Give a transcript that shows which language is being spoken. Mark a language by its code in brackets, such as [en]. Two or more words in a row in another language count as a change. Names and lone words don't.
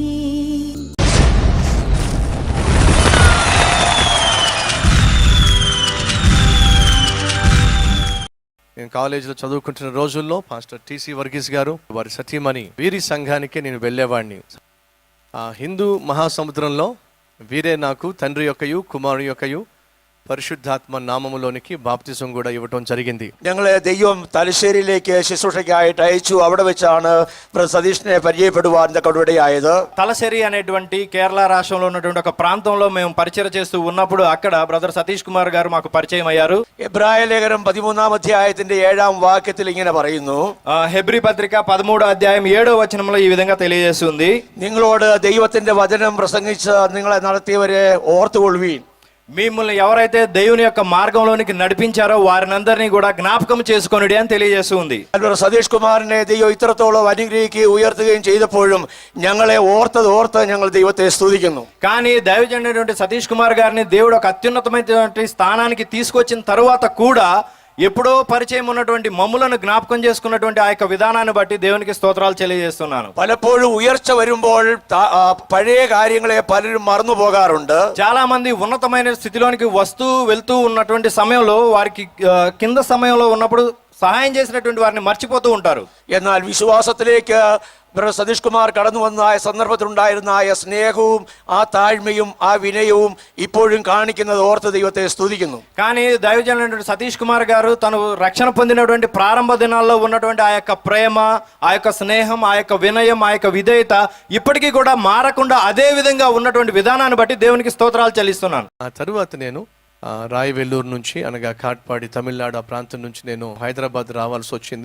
[te] నేను కాలేజీలో చదువుకుంటున్న రోజుల్లో పాస్టర్ టీసీ వర్గీస్ గారు వారి సతీమణి వీరి సంఘానికే నేను వెళ్ళేవాడిని. హిందూ మహాసముద్రంలో వీరే నాకు తండ్రి యొక్కయు కుమారుని యొక్కయు [ml] പരിശുദ്ധാത്മ നാമമുലോനിക്ക് ബാപ്റ്റിസം കൂടെ ഇവട്ടം [te] జరిగింది. [ml] ഞങ്ങളെ ദൈവം തലശ്ശേരിയിലേക്ക് ശുശ്രൂഷയ്ക്കായിട്ട് അയച്ചു. അവിടെ വെച്ചാണ് സതീഷിനെ പരിചയപ്പെടുവാൻ ഇടയായത്. [te] తలశ్శేరి అనేటువంటి కేరళ రాష్ట్రంలో ఉన్నటువంటి ఒక ప్రాంతంలో మేము పరిచయం చేస్తూ ఉన్నప్పుడు అక్కడ బ్రదర్ సతీష్ కుమార్ గారు మాకు పరిచయం అయ్యారు. [ml] എബ്രായ ലേഖനം 13-ാം അധ്യായത്തിന്റെ 7-ാം വാക്യത്തിൽ ഇങ്ങനെ പറയുന്നു. [te] హెబ్రీ పత్రిక 13వ అధ్యాయం 7వ వచనంలో ఈ విధంగా తెలియజేస్తుంది. [ml] നിങ്ങളോട് ദൈവത്തിന്റെ വചനം പ്രസംഗിച്ച് നിങ്ങളെ നടത്തിയവരെ ഓർത്തുകൊള്ളുവീൻ. [te] మిమ్మల్ని ఎవరైతే దేవుని యొక్క మార్గంలోనికి నడిపించారో వారినందరినీ కూడా జ్ఞాపకం చేసుకొనుడి అని తెలియజేస్తుంది. [ml] സതീഷ് കുമാറിനെ ദൈവം ഇത്രത്തോളം അനുഗ്രഹിക്കുകയും ഉയർത്തുകയും ചെയ്തപ്പോഴും ഞങ്ങളെ ഓർത്ത് ഞങ്ങൾ ദൈവത്തെ സ്തുതിക്കുന്നു. [te] కానీ దైవజనుడైనటువంటి సతీష్ కుమార్ గారిని దేవుడు ఒక అత్యున్నతమైనటువంటి స్థానానికి తీసుకొచ్చిన తరువాత కూడా ఎప్పుడో పరిచయం ఉన్నటువంటి మమ్ములను జ్ఞాపకం చేసుకున్నటువంటి ఆ యొక్క విధానాన్ని బట్టి దేవునికి స్తోత్రాలు తెలియజేస్తున్నాను. [ml] പലപ്പോഴും ഉയർച്ച വരുമ്പോൾ പഴയ കാര്യങ്ങളെ പലരും മറന്നു പോകാറുണ്ട്. [te] చాలా మంది ఉన్నతమైన స్థితిలోనికి వస్తూ వెళ్తూ ఉన్నటువంటి సమయంలో వారికి కింద సమయంలో ఉన్నప్పుడు సహాయం చేసినటువంటి వారిని మర్చిపోతూ ఉంటారు. [ml] എന്നാൽ വിശ്വാസത്തിലേക്ക് സതീഷ് കുമാർ കടന്നു വന്ന സന്ദർഭത്തിലുണ്ടായിരുന്ന ആ സ്നേഹവും ആ താഴ്മയും ആ വിനയവും ഇപ്പോഴും കാണിക്കുന്നത് ഓർത്ത് ദൈവത്തെ സ്തുതിക്കുന്നു. [te] కానీ దైవజనుడు సతీష్ కుమార్ గారు తను రక్షణ పొందినటువంటి ప్రారంభ దినాల్లో ఉన్నటువంటి ఆ యొక్క ప్రేమ, ఆ యొక్క స్నేహం, ఆ యొక్క వినయం, ఆ యొక్క విధేయత ఇప్పటికీ కూడా మారకుండా అదే విధంగా ఉన్నటువంటి విధానాన్ని బట్టి దేవునికి స్తోత్రాలు చెల్లిస్తున్నాను. ఆ తరువాత నేను రాయవెల్లూరు నుంచి అనగా కాట్పాడి తమిళనాడు ఆ ప్రాంతం నుంచి నేను హైదరాబాద్ రావాల్సి వచ్చింది.